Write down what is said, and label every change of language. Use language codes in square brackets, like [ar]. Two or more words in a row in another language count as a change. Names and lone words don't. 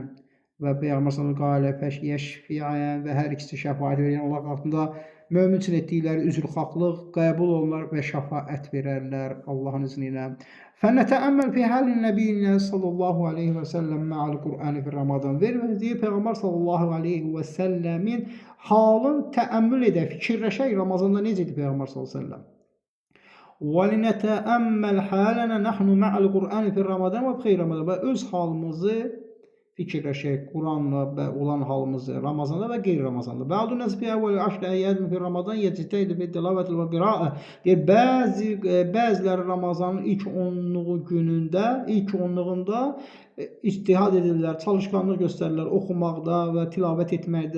[az] Və Peyğəmbər sallallahu və hər ikisi şəfaət verən Allah qatında mömin üçün etdikləri üzrxahlıq qəbul olunur və şəfaət verərlər Allahın izni ilə. [ar] فلنتأمل في حال نبينا صلى الله عليه وسلم مع القرآن في رمضان. [az] Vermədiyi Peyğəmbər [ar] صلى الله عليه [az] və səlləmin halın təəmmül edək, fikirləşək Ramazanda necədir Peyğəmbər [ar] صلى الله عليه وسلم. وَلِنَتَأَمَّلْ حَالَنَا نَحْنُ مَعَ الْقُرْآنِ فِي رَمَضَانِ وَبْخَيْرِ رَمَضَانِ. [az] Və öz halımızı fikirləşək, Quranla olan halımızı Ramazanda və qeyri-Ramazanda. [ar] بعض الناس في أول عشر أيام في رمضان يجتهد في التلاوة والقراءة. [az] Deyir, bəziləri Ramazanın ilk 10-luğu günündə, ilk 10-luğunda ictihad edirlər, çalışqanlıq göstərirlər oxumaqda və tilavət etməkdə.